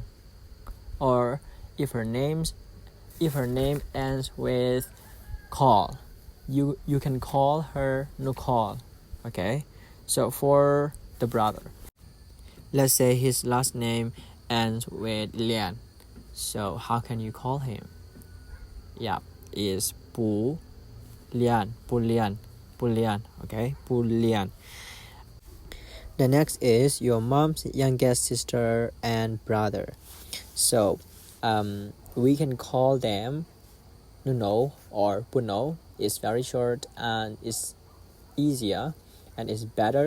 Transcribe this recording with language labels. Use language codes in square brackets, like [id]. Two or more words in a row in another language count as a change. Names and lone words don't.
[en] Or if her name ends with Call, you can call her Nu Call. Okay, so for the brother, let's say his last name ends with Lian. So how can you call him? Yeah, is Pu Lian, Pu Lian, Pu Lian. Okay, Pu Lian. The next is your mom's youngest sister and brother. So we can call them Nuno or Puno. It's very short and it's easier and it's better.